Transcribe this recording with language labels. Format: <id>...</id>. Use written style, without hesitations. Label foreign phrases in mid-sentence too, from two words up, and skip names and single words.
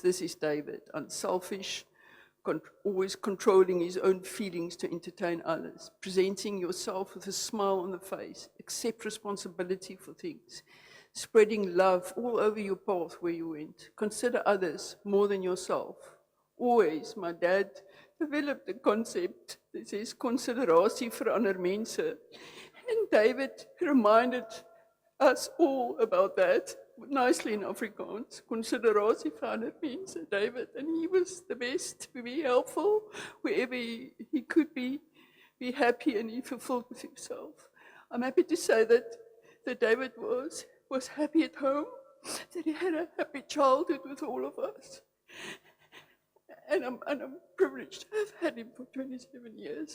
<en>This is David, unselfish, always controlling his own feelings to entertain others, presenting yourself with a smile on the face, accept responsibility for things, spreading love all over your path where you went, consider others more than yourself. Always, my dad developed a concept that says</en> <af>considerasie vir ander mense.</af> <en>And David reminded us all about that, nicely in Afrikaans,</en> <af>considerasie vir ander mense,</af> <en>David. And he was the best to be helpful wherever he could be happy, and he fulfilled with himself. I'm happy to say that David was happy at home, that he had a happy childhood with all of us. And I'm privileged to have had him for 27 years.</en>